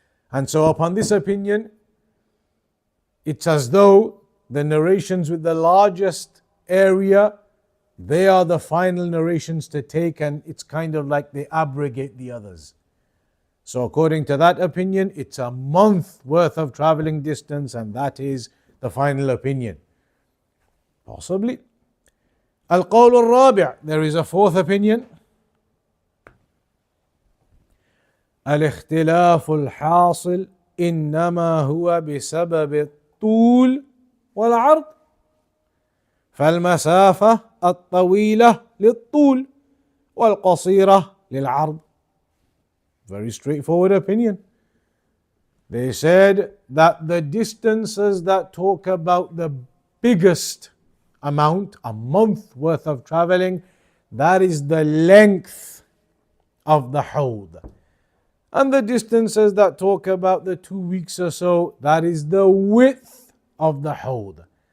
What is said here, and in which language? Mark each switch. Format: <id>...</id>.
<en>And so upon this opinion, it's as though the narrations with the largest area, they are the final narrations to take, and it's kind of like they abrogate the others. So according to that opinion, it's a month worth of traveling distance, and that is the final opinion. Possibly.</en> <ar>القول الرابع,</ar> <en>there is a fourth opinion.</en> <ar>الاختلاف الحاصل إنما هو بسبب الطول والعرض، فالمسافة الطويلة للطول والقصيرة للعرض.</ar> <en>Very straightforward opinion. They said that the distances that talk about the biggest amount, a month worth of traveling, that is the length of the hawd. And the distances that talk about the 2 weeks or so, that is the width of the hawd.</en>